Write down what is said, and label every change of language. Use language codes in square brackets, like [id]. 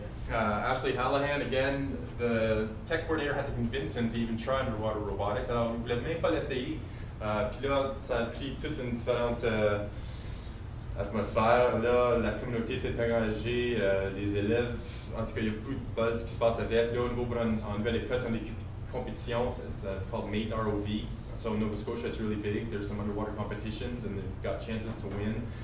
[en] Ashley Hallahan, again, the tech coordinator had to convince him to even try underwater robotics. [fr] Alors, il ne voulait même pas l'essayer. Puis là, ça a pris toute une différente atmosphère. Là, la communauté s'est engagée, les élèves, en tout cas, il y a beaucoup de buzz qui se passe avec. Là, en Nouvelle-Écosse, on a des compétitions. [en] It's called Mate ROV. So in Nova Scotia, it's really big. There's some underwater competitions, and they've got chances to win.